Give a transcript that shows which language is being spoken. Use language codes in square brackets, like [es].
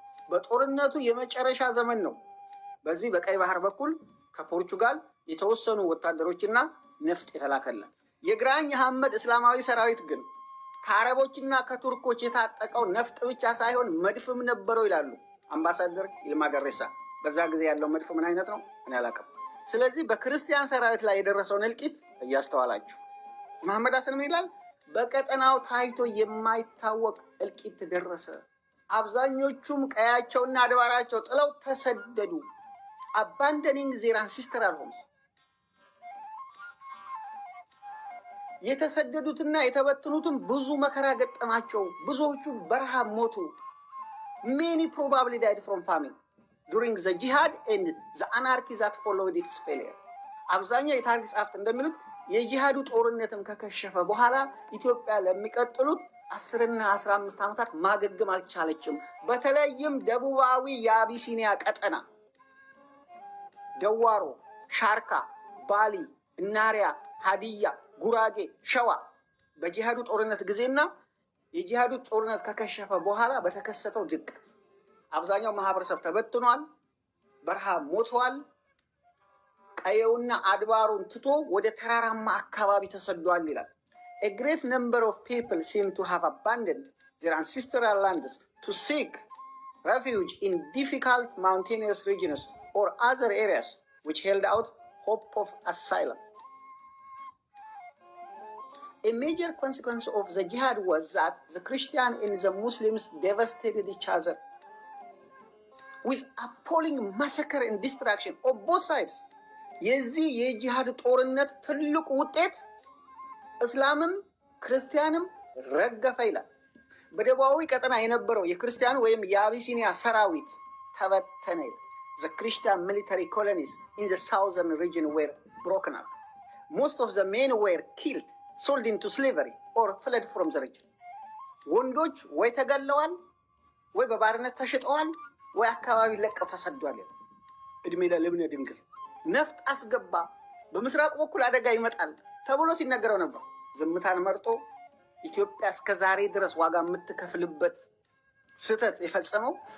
[am] በጦርነቱ የመጨረሻ ዘመን ነው በዚህ በቀይ ባህር በኩል ከፖርቹጋል የተወሰኑ ወታደሮችና ነፍጥ የተላከላት። የግራኝ አህመድ እስላማዊ ሰራዊት ግን ከአረቦችና ከቱርኮች የታጠቀው ነፍጥ ብቻ ሳይሆን መድፍም ነበረው ይላሉ አምባሳደር ይልማ ደሬሳ። በዛ ጊዜ ያለው መድፍ ምን አይነት ነው እኔ አላውቅም። ስለዚህ በክርስቲያን ሰራዊት ላይ የደረሰውን እልቂት እያስተዋላችሁ መሐመድ ሐሰን ምን ይላል? በቀጠናው ታይቶ የማይታወቅ እልቂት ደረሰ። አብዛኞቹም ቀያቸውና አድባራቸው ጥለው ተሰደዱ። [en] abandoning their ancestral homes. [am] የተሰደዱትና የተበተኑትም ብዙ መከራ ገጠማቸው። ብዙዎቹ በረሃብ ሞቱ። [en] Many probably died from famine during the jihad and the anarchy that followed its failure. [am] አብዛኛው የታሪክ ጸሐፍት እንደሚሉት የጂሃዱ ጦርነትም ከከሸፈ በኋላ ኢትዮጵያ ለሚቀጥሉት 10 እና 15 ዓመታት ማገገም አልቻለችም። በተለይም ደቡባዊ የአቢሲኒያ ቀጠና ደዋሮ፣ ሻርካ፣ ባሊ፣ እናሪያ፣ ሀዲያ፣ ጉራጌ፣ ሸዋ በጂሃዱ ጦርነት ጊዜና የጂሃዱ ጦርነት ከከሸፈ በኋላ በተከሰተው ድቀት አብዛኛው ማህበረሰብ ተበትኗል፣ በረሃብ ሞቷል። ቀየውና አድባሩን ትቶ ወደ ተራራማ አካባቢ ተሰዷል ይላል። [en] A great number of people seem to have abandoned their ancestral lands to seek refuge in difficult mountainous regions or other areas which held out hope of asylum. A major consequence of the jihad was that the Christian and the Muslims devastated each other with appalling massacre and destruction of both sides. [am] የዚህ የጂሃድ ጦርነት ትልቁ ውጤት እስላምም ክርስቲያንም ረገፈ ይላል። በደቡባዊ ቀጠና የነበረው የክርስቲያኑ ወይም የአቢሲኒያ ሰራዊት ተበተነ። [en] The Christian military colonies in the southern region were broken up. Most of the men were killed, sold into slavery, or fled from the region. [am] ወንዶች ወይ ተገለዋል ወይ በባርነት ተሽጠዋል ወይ አካባቢ ለቀው ተሰደዋል። እድሜ ለልብነ ድንግል ነፍጥ አስገባ፣ በምስራቅ በኩል አደጋ ይመጣል ተብሎ ሲነገረው ነበር። ዝምታን መርጦ ኢትዮጵያ እስከ ዛሬ ድረስ ዋጋ የምትከፍልበት ስህተት የፈጸመው